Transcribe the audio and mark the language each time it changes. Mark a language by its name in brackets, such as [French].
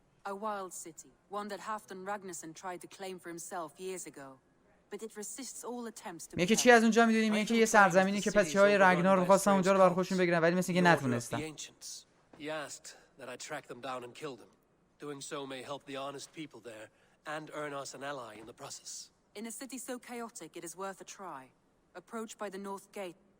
[English] A wild city, one that Halfdan Ragnarsson tried to claim for himself years ago. But it resists all attempts to. [Persian] میگه چی از اونجا میدونیم؟ میگه که یه سرزمینی که پسی‌های رگنار می‌خواستن اونجا رو برای خودشون بگیرن ولی مثل اینکه نتونستن. [English] He asked that I track them down and kill them. Doing so may help the honest people there and earn us an ally in the process. In a city so chaotic, it is worth a try. Approach by the north gate.